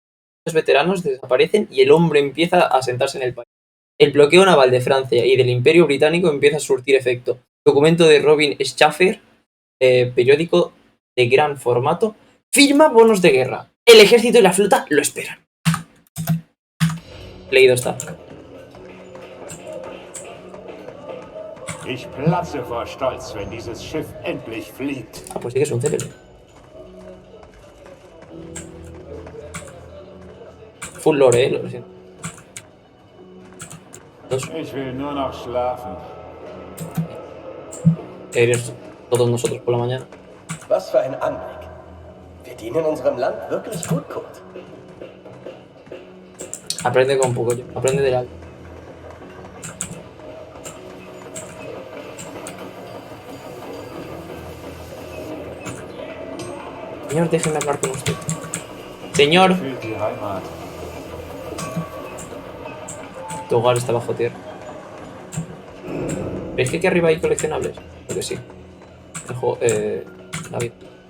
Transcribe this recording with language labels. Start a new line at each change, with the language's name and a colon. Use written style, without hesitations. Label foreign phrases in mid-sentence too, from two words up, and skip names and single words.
Spanish: Los veteranos desaparecen y el hombre empieza a asentarse en el país. El bloqueo naval de Francia y del Imperio Británico empieza a surtir efecto. Documento de Robin Schaffer, periódico de gran formato, firma bonos de guerra. El ejército y la flota lo esperan. Leído está.
German: Ich platze vor Stolz, wenn dieses Schiff endlich fliegt.
Spanish: Ah, pues sí que es un célebre.
English: Full lore,
Spanish: lo siento.
German: Ich will nur noch schlafen.
Spanish: Eres todos nosotros por la mañana.
German: Was für ein Anblick. Wir dienen unserem Land wirklich gut, Kurt.
Spanish: Aprende con poco, aprende de algo. Señor, déjeme hablar con usted. Señor.
German: Fehlt die Heimat.
Spanish: Tu hogar está bajo tierra. ¿Veis que aquí arriba hay coleccionables? Creo que sí. El juego, la vida.